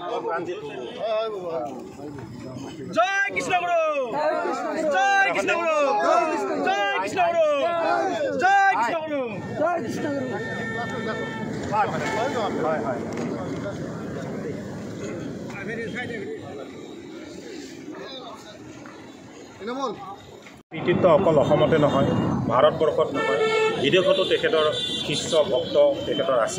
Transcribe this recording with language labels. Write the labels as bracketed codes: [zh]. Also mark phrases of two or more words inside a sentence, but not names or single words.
[as] জয় কৃষ্ণ গুরু জয় কৃষ্ণ গুরু জয় কৃষ্ণ গুরু জয় কৃষ্ণ গুরু জয় কৃষ্ণ গুরু কৃতিত্ব অকল অসমতে নহয়, ভাৰতবৰ্ষত নহয়, বিদেশতো তেখেতৰ শিষ্য ভক্ত তেখেতৰ আছে।